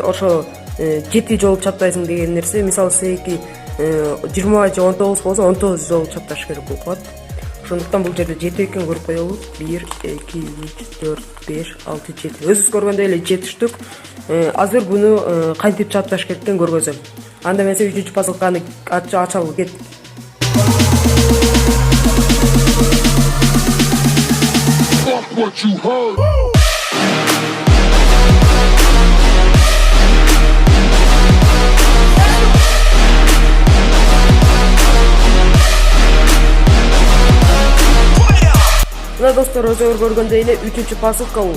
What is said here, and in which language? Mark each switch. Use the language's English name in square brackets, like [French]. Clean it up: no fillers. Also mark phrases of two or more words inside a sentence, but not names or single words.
[Kyrgyz] Ошо 7 жолу чаптайсың деген нерсе, мисалы секи 20 же 19 болсо 19 жолу чапташ керек болуп калат. Ошондуктан бул жерде 7 экенин көрүп коелу. 1, 2, 3, 4, 5, 6, 7. Өзүңүз көргөндөй эле 7 штук. Азыр буну кантип чапташ керектигин көргөзөм. Анда эмесе 3-чү посылканы ачалы кет. [English] What you heard? [Kyrgyz] Мына достор, өздөрү көргөндөй эле 3-чү посылка бул.